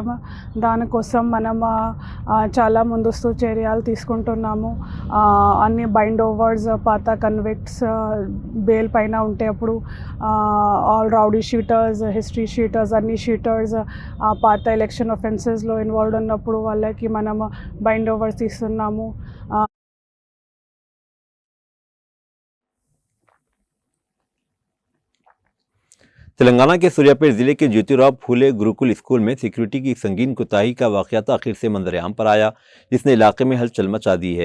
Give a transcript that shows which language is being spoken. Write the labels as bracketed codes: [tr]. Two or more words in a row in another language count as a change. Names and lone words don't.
[te] దానికోసం మనం చాలా ముందస్తు చర్యలు తీసుకుంటున్నాము। అన్ని [en] bind overs, [te] పాత కన్విక్ట్స్ బెయిల్ పైన ఉంటే అప్పుడు [en] all rowdy sheeters, history sheeters, [te] అన్ని షీటర్స్ పాత [en] election offenses involve [te] ఉన్నప్పుడు వాళ్ళకి మనం [en] bind overs [te] తీస్తున్నాము। [ur] تلنگانہ کے سوریا پیٹ ضلع کے جیوتی راؤ پھولے گروکل اسکول میں سیکیورٹی کی سنگین کوتاہی کا واقعہ تاخیر سے منظر عام پر آیا، جس نے علاقے میں ہلچل مچا دی ہے۔